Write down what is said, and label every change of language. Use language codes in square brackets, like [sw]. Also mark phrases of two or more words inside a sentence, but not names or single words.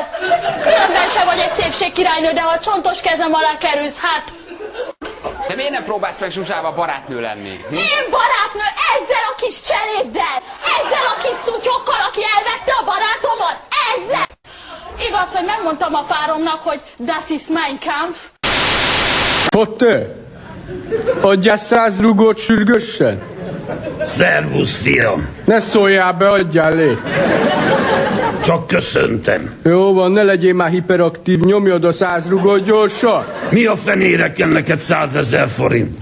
[hu] Különben se vagy egy szépségkirálynő, de ha a csontos kezem alá kerülsz, hát... De miért nem próbálsz meg Zsuzsával barátnő lenni? Én barátnő ezzel a kis cseléddel! Ezzel a kis szutyokkal, aki elvette a barátomat! Ezzel! Igaz, hogy megmondtam a páromnak, hogy [de] das ist mein Kampf. [hu] Potter! Adjál 100 rugót sürgősen! Szervusz, fiam! Ne szóljál be, adjál lét! Csak köszöntem. Jó van, ne legyél már hiperaktív, nyomjad a 100 rugót gyorsan! Mi a fenére kell neked 100 000 forint?